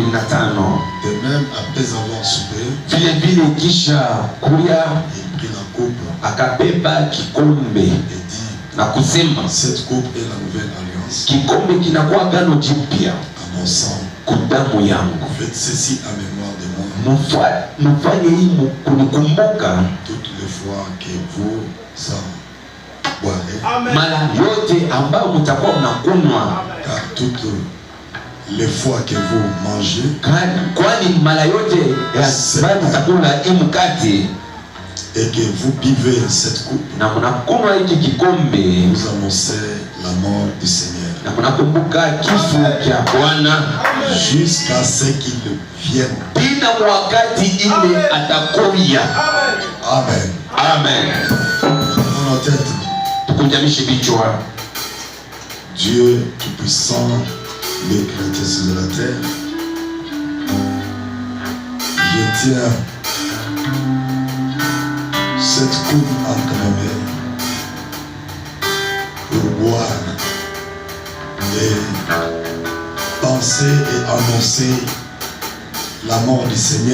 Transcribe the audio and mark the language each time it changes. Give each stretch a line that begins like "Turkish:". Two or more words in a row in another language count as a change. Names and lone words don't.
French: De même, après avoir soupé,
Swahili: Vile vile kisha kulia
French: il prit la coupe
Swahili: akabeba kikombe
French: et dit,
Swahili: na kusema,
French: cette coupe est la nouvelle alliance
Swahili: kikombe kinakuwa agano jipya
French: à mon sang.
Swahili: kwa damu yangu.
French: Faites ceci à mémoire de moi
Swahili: Mfanye hii kunikumbuka
French: toutes les fois que vous en boirez.
Swahili: mara yote ambayo mtakuwa mnakunywa.
French: Car toutes les fois que vous mangez,
Swahili: kwani mara yote ambayo mtakula hii mkate
French: et que vous buvez cette coupe,
Swahili: na mnakunywa hiki kikombe,
French: vous annoncez la mort du Seigneur
Swahili: na mnakumbuka kifo cha Bwana
French: jusqu'à ce qu'il vienne.
Swahili: Pina wakati ile atakuja.
French: Amen.
Swahili: Amen.
French: Dans nos têtes,
Swahili: tukunjamishe vichwa.
French: Dieu Tout-Puissant, les créateurs de la terre, je tiens cette coupe entre mes mains pour boire et penser et annoncer la mort du Seigneur.